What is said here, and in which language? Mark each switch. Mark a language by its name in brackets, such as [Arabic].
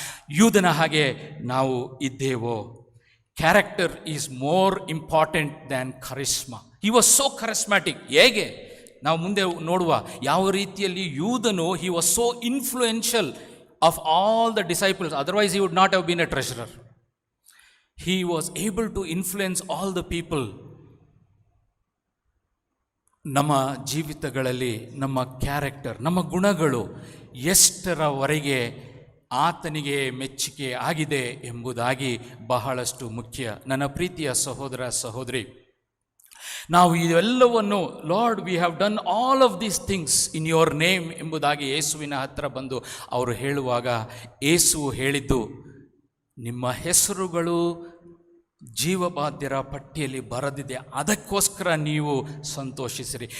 [Kannada] ಯೂದನ ಹಾಗೆ ನಾವು ಇದ್ದೇವೋ. [English] Character is more important than charisma. He was so charismatic. [Kannada] ಹೇಗೆ ನಾವು ಮುಂದೆ ನೋಡುವ ಯಾವ ರೀತಿಯಲ್ಲಿ [English] ಯೂದನು he was so influential of all the disciples, otherwise he would not have been a treasurer. He was able to influence all the people. [Kannada] ನಮ್ಮ ಜೀವಿತಗಳಲ್ಲಿ ನಮ್ಮ character, ನಮ್ಮ ಗುಣಗಳು ಎಷ್ಟರವರೆಗೆ ಆತನಿಗೆ ಮೆಚ್ಚುಗೆ ಆಗಿದೆ ಎಂಬುದಾಗಿ ಬಹಳಷ್ಟು ಮುಖ್ಯ. ನನ್ನ ಪ್ರೀತಿಯ ಸಹೋದರ ಸಹೋದರಿ, ನಾವು ಇವೆಲ್ಲವನ್ನು [English] Lord we have done all of these things in your name [Kannada] ಎಂಬುದಾಗಿ ಯೇಸುವಿನ ಹತ್ತಿರ ಬಂದು ಅವರು ಹೇಳುವಾಗ ಯೇಸು ಹೇಳಿದ್ದು, ನಿಮ್ಮ ಹೆಸರುಗಳು ಜೀವಬಾಧ್ಯರ ಪಟ್ಟಿಯಲ್ಲಿ ಬರೆದಿದೆ, ಅದಕ್ಕೋಸ್ಕರ ನೀವು ಸಂತೋಷಿಸಿರಿ.